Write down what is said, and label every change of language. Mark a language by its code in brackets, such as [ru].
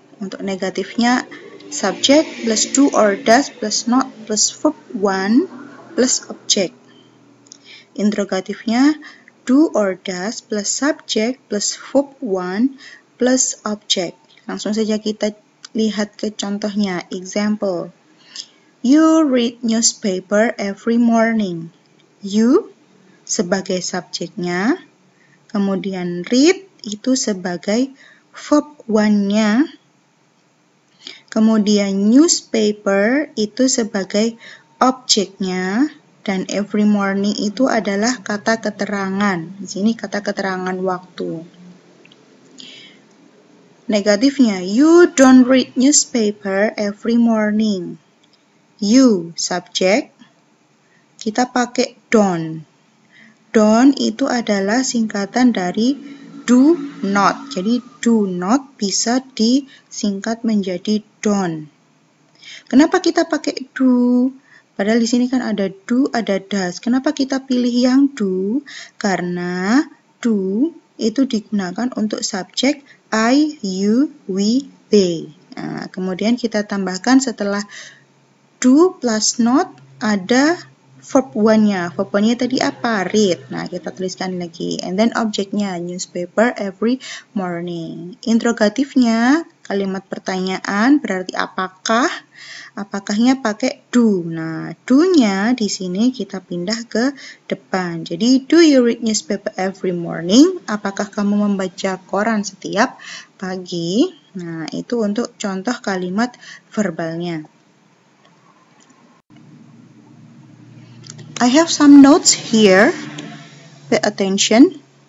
[id] Untuk negatifnya subject plus do or does plus not plus verb 1 plus objek. Interrogatifnya do or does plus subject plus verb 1 plus objek. Langsung saja kita lihat ke contohnya. [en] Example. You read newspaper every morning. [id] You sebagai subjeknya, kemudian read itu sebagai verb 1-nya, kemudian newspaper itu sebagai objeknya, dan every morning itu adalah kata keterangan. Di sini kata keterangan waktu. [en] Negatifnya, you don't read newspaper every morning. [id] You subjek, kita pakai don't. Don't itu adalah singkatan dari do not. Jadi do not bisa disingkat menjadi don't. Kenapa kita pakai do? Padahal di sini kan ada do, ada does. Kenapa kita pilih yang do? Karena do itu digunakan untuk subjek I, you, we, they. Nah, kemudian kita tambahkan setelah do plus not ada verb 1-nya. Verb 1-nya tadi apa? Read. Nah, kita tuliskan lagi. [en] And then objeknya newspaper every morning. [id] Interrogatifnya kalimat pertanyaan berarti apakah? Apakahnya pakai do. Nah, do-nya di sini kita pindah ke depan. [en] Jadi, do you read newspaper every morning? [id] Apakah kamu membaca koran setiap pagi? Nah, itu untuk contoh kalimat verbalnya. [en] I have some notes here. Pay attention.